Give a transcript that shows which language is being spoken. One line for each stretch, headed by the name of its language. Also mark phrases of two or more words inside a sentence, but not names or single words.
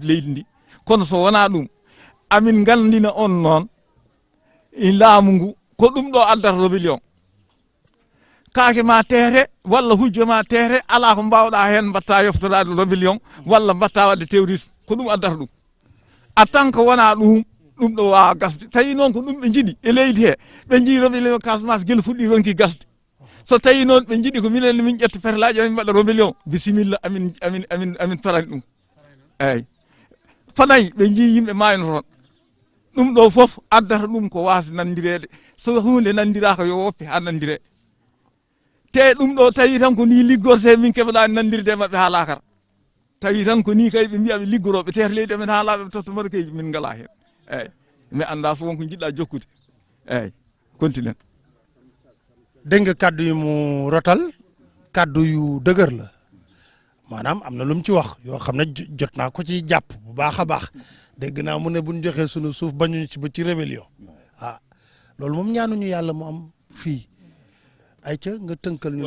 Fula: leydi ndi kono so wona ɗum amin gandina on noon laamu ngu ko ɗum ɗo addata rébellion kaake ma teete walla hujjo ma teete ala ko mbawɗa hen mbatta yoftorade rébellion walla mbatta wadde terrorisme ko ɗum addata ɗum
French: en tant que
Fula: wona ɗum ɗo wawa gasde tawi noon ko ɗum ɓe jiiɗi e leydi he ɓe jii rébellion Casamance guel fuɗɗi ronki gasde so tawi noon ɓe jiiɗi ko minen min ƴetta ferlaji amin mbaɗa rébellion bisimilla amin farani ɗum eyyi fanayi ɓe jii yimɓe mayno toon ɗum ɗo foof addata ɗum ko wasa nandirede so hunde nandiraka yo woppe ha nandire te ɗum ɗo tawi tan ko ni liggorte min keɓɗani nandirde mabɓe ha lakara tawi tan ko ni kay ɓe mbiya ɓe liggoroɓe tete leydi amen ha laaɓe ɓe totta Marocain ji min ngala hen eyyi mi anda so wonko jiɗɗa jokkude eyyi continue
Wolof: dégg nga kaddu yu mu rotal kaddu yu dëgër la maanaam am na lu mu ci wax yoo xam ne jot naa ko ci jàpp bu baax a baax dégg naa mu ne bu ñu joxee sunu suuf bañuñu ci ba ci rébellion ah loolu moom ñaanuñu yàlla mu am fii ay ca nga tënkal ñu.